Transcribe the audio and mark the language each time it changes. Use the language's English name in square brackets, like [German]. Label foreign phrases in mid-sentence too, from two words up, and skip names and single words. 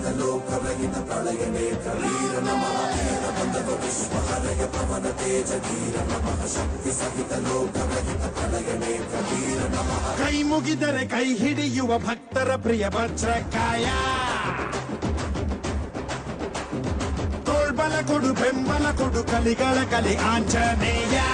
[Sanskrit] लोक रहित प्रलय नेत्र वीर नमः वीर बंधव विश्वहरय पवन तेज कीर नमः शक्ति सहित लोक रहित प्रलय नेत्र वीर नमः. [Kannada] ಕೈ ಮುಗಿದರೆ ಕೈ ಹಿಡಿಯುವ ಭಕ್ತರ ಪ್ರಿಯ ವಜ್ರಕಾಯ, ತೋಳ್ಬಲ ಕೊಡು ಬೆಂಬಲ ಕೊಡು ಕಲಿಗಳ ಕಲಿ ಆಂಜನೇಯ.